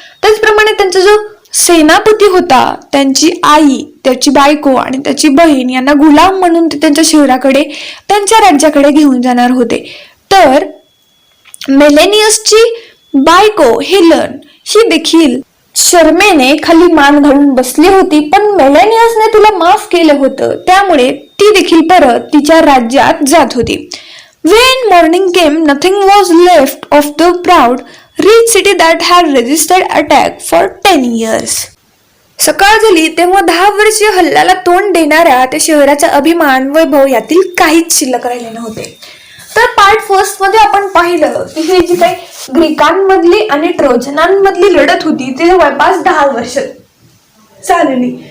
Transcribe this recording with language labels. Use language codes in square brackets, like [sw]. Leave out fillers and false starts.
[mr] त्याचप्रमाणे त्यांचा जो सेनापती होता, त्यांची आई, त्याची बायको आणि त्याची बहीण यांना गुलाम म्हणून ते त्यांच्या शहराकडे, त्यांच्या राज्याकडे घेऊन जाणार होते. तर मेलेनियसची बायको हेलन ही देखील शर्मेने खाली मान घालून बसली होती, पण मेलेनियसने तिला माफ केलं होतं, त्यामुळे ती देखील परत तिच्या राज्यात जात होती. [en] When morning came, nothing was left of the proud, rich city that had resisted attack for 10 years. [mr] सकाळ झाली तेव्हा 10 वर्षीय हल्ल्याला तोंड देणाऱ्या त्या शहराचा अभिमान, वैभव यातील काहीच शिल्लक राहिले नव्हते. तर [en] part first [mr] मध्ये आपण पाहिलं की ही जी काही ग्रीकांमधली आणि ट्रोजनांमधली लढत होती ती जवळपास 10 वर्ष चालली.